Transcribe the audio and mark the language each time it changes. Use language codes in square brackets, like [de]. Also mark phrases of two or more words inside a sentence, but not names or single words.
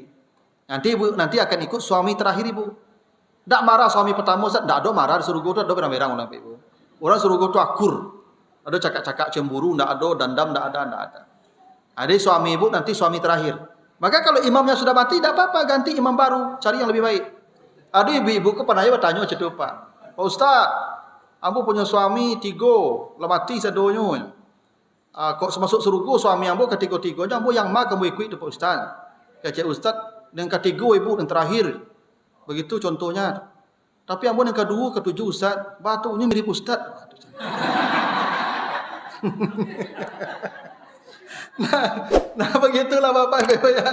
[id] Nanti ibu nanti akan ikut suami terakhir ibu. Tak marah suami pertama, tak ada marah di surga itu ada berang-berang orang ibu. Orang surga itu akur. Ada cakap-cakap cemburu, tak ada, dendam, tak ada. Ada suami ibu, nanti suami terakhir. Maka kalau imamnya sudah mati, tak apa-apa, ganti imam baru, cari yang lebih baik. Ada ibu-ibu ke penanya bertanya macam tu, Pak. [min] Pak Ustaz, ambo punya suami 3, lah mati sedonya. Kok masuk surga suami ambo ketiga-tiganya, ambo yang mak kamu ikut tu Pak Ustaz. [id] Kata Ustaz, yang ketiga ibu, yang terakhir. Begitu contohnya. [min] Tapi ambo yang kedua, ketujuh Ustaz, batunya mirip Ustaz. [id] Nah begitulah Bapak Ibu ya.